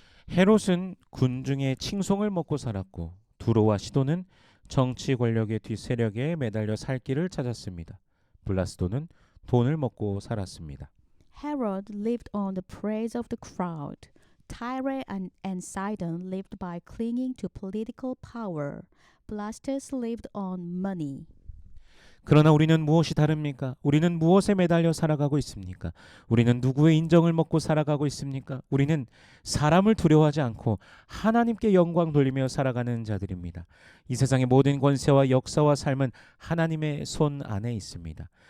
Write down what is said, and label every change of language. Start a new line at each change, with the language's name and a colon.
Korean: 헤롯은 군중의 칭송을 먹고 살았고 두로와 시도는 정치 권력의 뒷세력에 매달려 살 길을 찾았습니다. 블라스도는 돈을 먹고 살았습니다.
English: Herod lived on the praise of the crowd. Tyre and Sidon lived by clinging to political power. Blastus lived on money.
Korean: 그러나 우리는 무엇이 다릅니까? 우리는 무엇에 매달려 살아가고 있습니까? 우리는 누구의 인정을 먹고 살아가고 있습니까? 우리는 사람을 두려워하지 않고 하나님께 영광 돌리며 살아가는 자들입니다. 이 세상의 모든 권세와 역사와 삶은 하나님의 손 안에 있습니다.